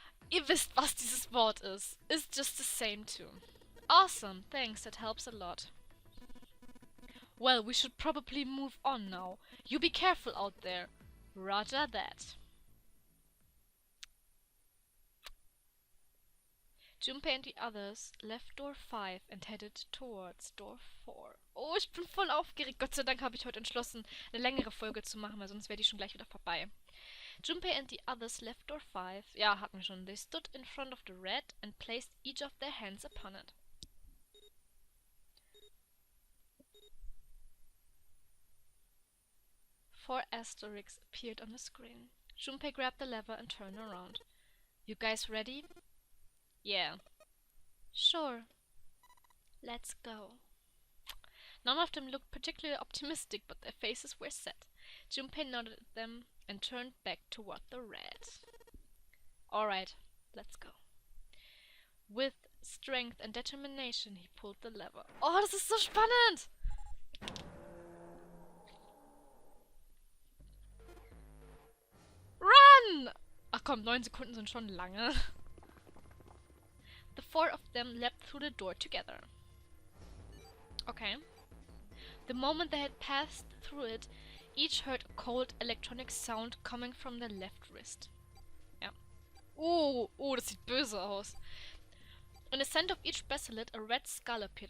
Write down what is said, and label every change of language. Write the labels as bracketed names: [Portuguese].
[German] Ihr wisst, was dieses Wort ist. [English] It's just the same too. Awesome, thanks, that helps a lot. Well, we should probably move on now. You be careful out there. Roger that. Junpei and the others left door 5 and headed towards door 4. [German] Oh, ich bin voll aufgeregt. Gott sei Dank habe ich heute entschlossen, eine längere Folge zu machen, weil sonst wäre die schon gleich wieder vorbei. [English] Junpei and the others left door 5. [German] Ja, hatten wir schon. [English] They stood in front of the red and placed each of their hands upon it. Four asterisks appeared on the screen. Junpei grabbed the lever and turned around. You guys ready? Yeah. Sure. Let's go. None of them looked particularly optimistic, but their faces were set. Junpei nodded at them and turned back toward the red. Alright, let's go. With strength and determination, he pulled the lever. [German] Oh, das ist so spannend! [English] Run! [German] Ach komm, 9 Sekunden sind schon lange. [English] The 4 of them leapt through the door together. Okay. The moment they had passed through it, each heard a cold electronic sound coming from their left wrist. Ja. [German] Oh, das sieht böse aus. [English] In the center of each bracelet, a red skull appeared.